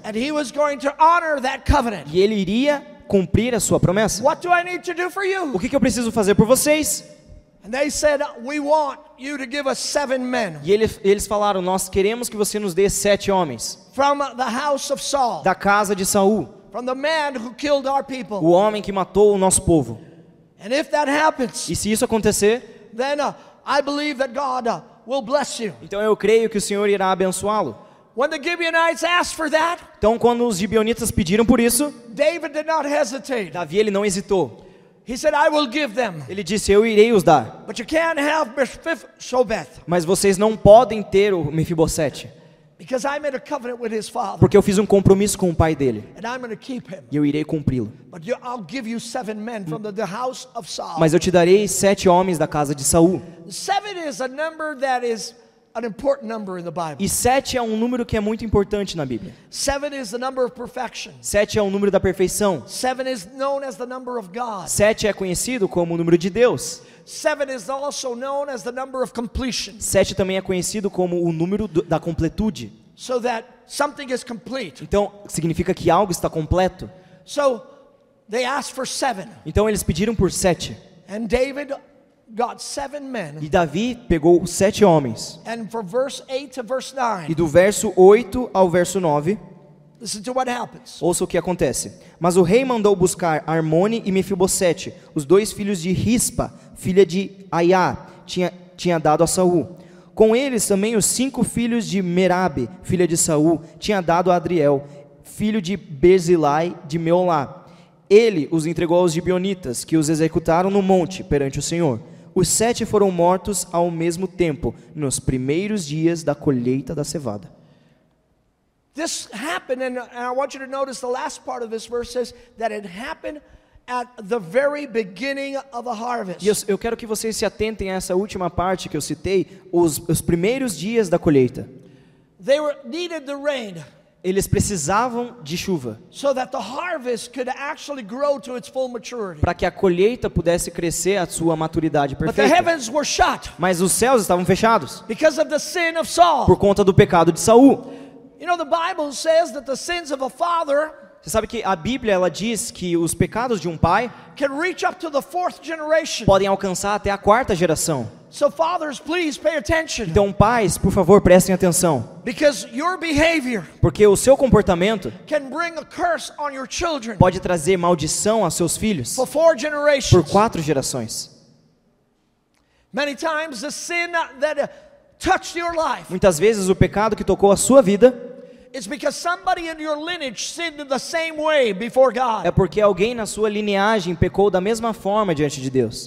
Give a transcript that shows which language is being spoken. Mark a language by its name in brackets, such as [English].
[English] And he was going to honor that covenant. [Portuguese] e ele iria cumprir a sua promessa. [English] What do I need to do for you? [Portuguese] O que eu preciso fazer por vocês? [English] And they said, we want you to give us 7 men [Portuguese] E eles falaram: nós queremos que você nos dê 7 homens [English] from the house of Saul, [Portuguese] da casa de Saul, [English] from the man who killed our people. [Portuguese] o homem que matou o nosso povo. [English] And if that happens, [Portuguese] E se isso acontecer, [English] then I believe that God will bless you. [Portuguese] então eu creio que o Senhor irá abençoá-lo. [English] When the Gibeonites asked for that, [Portuguese] Então quando os gibeonitas pediram por isso, [English] David did not hesitate. [Portuguese] Davi ele não hesitou. [English] He said, I will give them. [Portuguese] Ele disse: eu irei os dar, [English] But you can't have Mephibosheth, [Portuguese] mas vocês não podem ter o Mefibosete, [English] because I made a covenant with his father, [Portuguese] porque eu fiz um compromisso com o pai dele, [English] and I'm going to keep him. [Portuguese] e eu irei cumpri-lo. [English] But I'll give you 7 men from the house of Saul. [Portuguese] Mas eu te darei 7 homens da casa de Saul. [English] 7 is a number that is an important number in the Bible. [Portuguese] E 7 é um número que é muito importante na Bíblia. [English] 7 is the number of perfection. [Portuguese] 7 é o número da perfeição. [English] 7 is known as the number of God. [Portuguese] 7 é conhecido como o número de Deus. [English] 7 is also known as the number of completion. [Portuguese] 7 também é conhecido como o número da completude. [English] So that something is complete. [Portuguese] Então, significa que algo está completo. [English] So they asked for 7. [Portuguese] Então eles pediram por 7. [English] And David got 7 men. [Portuguese] E Davi pegou 7 homens. [English] And for verse 8 to verse [Portuguese] E [English] 9, [Portuguese] do verso 8 ao verso 9, [English] listen to what happens. [Portuguese] ouça o que acontece. Mas o rei mandou buscar Armone e Mefibosete, os 2 filhos de Rispa, filha de Aiá, tinha dado a Saul. Com eles também os 5 filhos de Merabe, filha de Saul, tinha dado a Adriel, filho de Berzilai de Meolá. Ele os entregou aos gibeonitas, que os executaram no monte perante o Senhor. Os 7 foram mortos ao mesmo tempo, nos primeiros dias da colheita da cevada. [English] This happened, and I want you to notice the last part of this verse says that it happened at the very beginning of the harvest. [Portuguese] E eu quero que vocês se atentem a essa última parte que eu citei, os primeiros dias da colheita. [English] They needed the rain [Portuguese] Eles precisavam de chuva [English] so that the harvest could actually grow to its full maturity. [Portuguese] para que a colheita pudesse crescer à sua maturidade [English] But the [Portuguese] perfeita. [English] heavens were shut [Portuguese] Mas os céus estavam fechados [English] because of the sin of Saul. [Portuguese] por conta do pecado de Saul. [English] You know, the Bible says that the sins of a father [Portuguese] Você sabe que a Bíblia ela diz que os pecados de um pai [English] can reach up to the 4th generation. [Portuguese] podem alcançar até a 4ª geração. [English] So fathers, please pay attention, [Portuguese] Então, pais, por favor, prestem atenção, [English] because your behavior [Portuguese] porque o seu comportamento [English] can bring a curse on your children [Portuguese] pode trazer maldição a seus filhos [English] for 4 [Portuguese] por [English] generations. [Portuguese] 4 gerações. [English] Many times the sin that touched your life [Portuguese] Muitas vezes o pecado que tocou a sua vida [English] is because somebody in your lineage sinned in the same way before God. [Portuguese] é porque alguém na sua lineagem pecou da mesma forma diante de Deus.